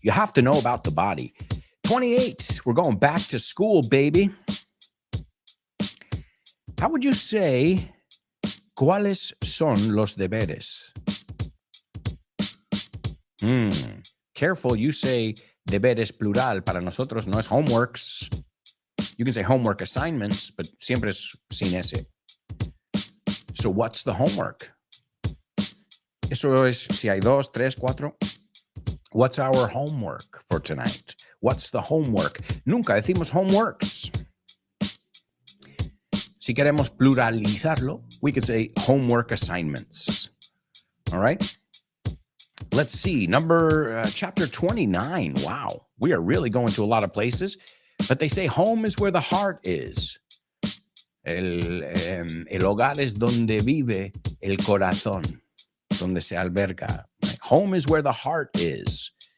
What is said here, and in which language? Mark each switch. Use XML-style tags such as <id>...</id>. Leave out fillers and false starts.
<en>You have to know about the body. 28. We're going back to school, baby. How would you say,</en> <es>¿cuáles son los deberes?</es> <en>Careful, you say deberes plural.</en> <es>Para nosotros no es homeworks.</es> <en>You can say homework assignments, but</en> <es>siempre es sin ese.</es> <en>So what's the homework?</en> <es>Eso es, si hay 2, 3, 4.</es> <en>What's our homework for tonight? What's the homework?</en> <es>Nunca decimos homeworks. Si queremos pluralizarlo,</es> <en>we could say homework assignments. All right? Let's see. Chapter 29. Wow. We are really going to a lot of places. But they say home is where the heart is.</en> <es>El hogar es donde vive el corazón, donde se alberga.</es> <en>Home is where the heart is.</en>